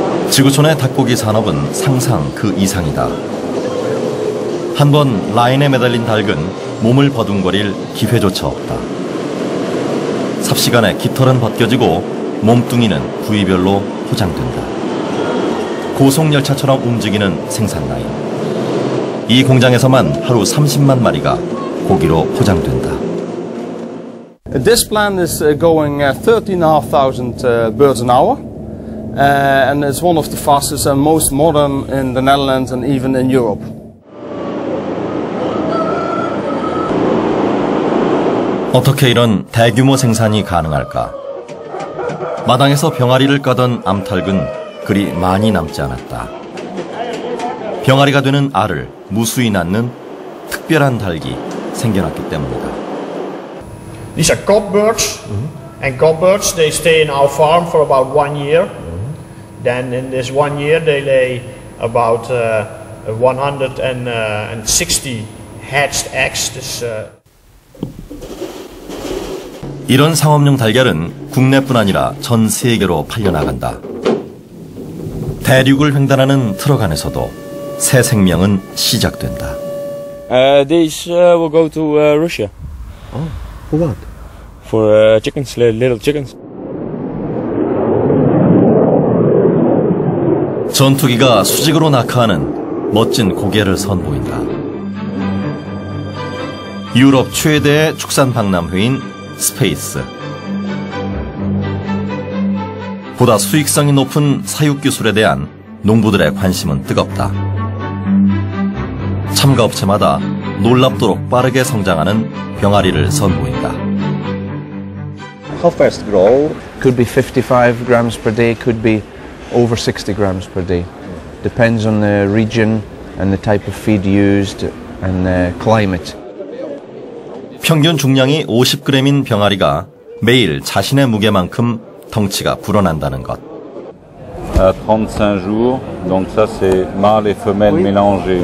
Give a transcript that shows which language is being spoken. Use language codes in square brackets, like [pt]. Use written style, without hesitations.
[ko] 지구촌의 닭고기 산업은 상상 그 이상이다. 한번 라인에 매달린 닭은 몸을 버둥거릴 기회조차 없다. 삽시간에 깃털은 벗겨지고 몸뚱이는 부위별로 포장된다. 고속열차처럼 움직이는 생산 라인. 이 공장에서만 하루 30만 마리가 고기로 포장된다. [en] This plant is going 13,500 birds an hour, and it's one of the fastest and most modern in the Netherlands and even in Europe. [ko] 어떻게 이런 대규모 생산이 가능할까? 마당에서 병아리를 까던 암탉은 그리 많이 남지 않았다. 병아리가 되는 알을 무수히 낳는 특별한 닭이 생겨났기 때문이다. [en] These are cock birds, and cock birds they stay in our farm for about 1 year. Then in this 1 year they lay about 160 hatched eggs. [ko] 이런 상업용 달걀은 국내뿐 아니라 전 세계로 팔려나간다. 대륙을 횡단하는 트럭 안에서도 새 생명은 시작된다. [en] These will go to Russia. Oh, for what? For chickens, little chickens. [ko] 전투기가 수직으로 낙하하는 멋진 고개를 선보인다. 유럽 최대의 축산 박람회인 스페이스. 보다 수익성이 높은 사육 기술에 대한 농부들의 관심은 뜨겁다. 참가 업체마다 놀랍도록 빠르게 성장하는 병아리를 선보인다. [en] How fast grow? Could be 55 grams per day, could be over 60 grams per day. Depends on the region and the type of feed used and the climate. [ko] 평균 중량이 50g인 병아리가 매일 자신의 무게만큼 덩치가 불어난다는 것. [fr] 35 jours, donc ça c'est mâle et femelle mélangés.